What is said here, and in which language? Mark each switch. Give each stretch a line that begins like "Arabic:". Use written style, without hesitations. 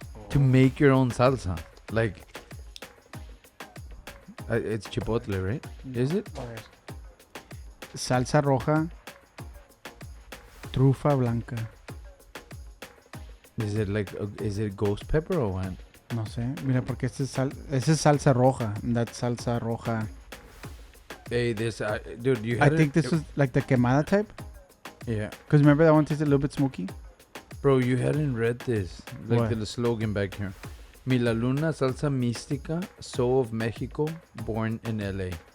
English: To make your own salsa. Like, it's chipotle, right? No. Is it?
Spanish: Salsa roja. Trufa blanca.
English: Is it like, is it ghost pepper or what?
Spanish: No sé. Mira, porque esa es salsa roja.
English: That's salsa roja. Hey, this, dude, you had I think this is like the quemada type. Yeah. Because remember that one tasted a little bit smoky? Bro, you hadn't read this. Like What? the slogan back here. Milaluna salsa mística, soul of Mexico, born in LA.